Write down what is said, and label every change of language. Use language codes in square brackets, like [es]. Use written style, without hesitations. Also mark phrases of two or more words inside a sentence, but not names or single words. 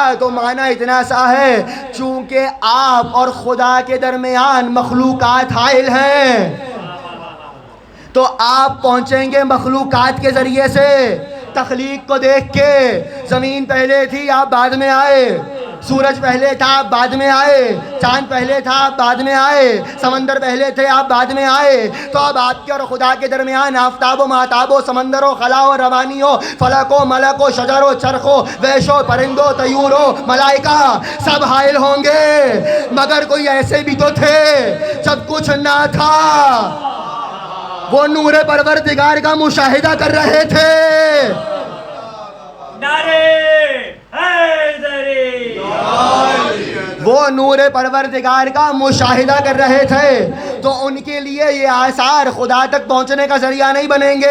[ur] تو معنی اتنا سا ہے چونکہ آپ اور خدا کے درمیان مخلوقات حائل ہیں تو آپ پہنچیں گے مخلوقات کے ذریعے سے. تخلیق کو دیکھ کے زمین پہلے تھی آپ بعد میں آئے، سورج پہلے تھا آپ بعد میں آئے، چاند پہلے تھا آپ بعد میں آئے، سمندر پہلے تھے آپ بعد میں آئے. تو اب آپ کے اور خدا کے درمیان آفتاب و مہتاب و سمندر و خلا و روانی ہو، فلک و ملک و شجر و چرخ و ویش و پرند و طیور و ملائکہ سب حائل ہوں گے. مگر کوئی ایسے بھی تو تھے جب کچھ نہ تھا، وہ نور پروردگار کا مشاہدہ کر رہے تھے. وہ نور پروردگار کا مشاہدہ کر رہے تھے تو ان کے لیے یہ آثار خدا تک پہنچنے کا ذریعہ نہیں بنیں گے.